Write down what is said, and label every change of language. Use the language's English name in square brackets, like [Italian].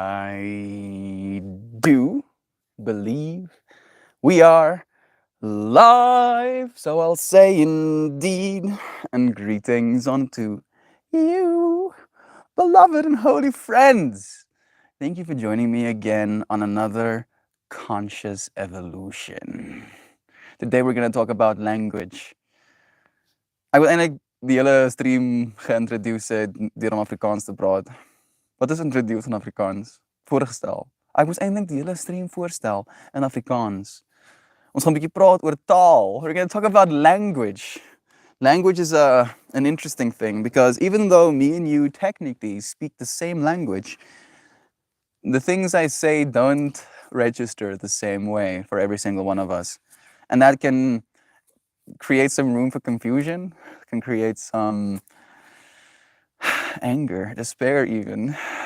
[English] I do believe we are live, so I'll say indeed, and greetings unto you, beloved and holy friends. Thank you for joining me again on another conscious evolution. Today we're going to talk about language. [Afrikaans] Ek wil eintlik die hele stream geïntroduce het deur om Afrikaans te praat. Wat is introduce in Afrikaans? Voorgestel. Ek moes eintlik die hele stream voorstel in Afrikaans. Ons gaan 'n bietjie praat oor taal. [English] We're going to talk about language. Language is an interesting thing because even though me and you technically speak the same language, the things I say don't register the same way for every single one of us. And that can create some room for confusion, can create some anger, despair even.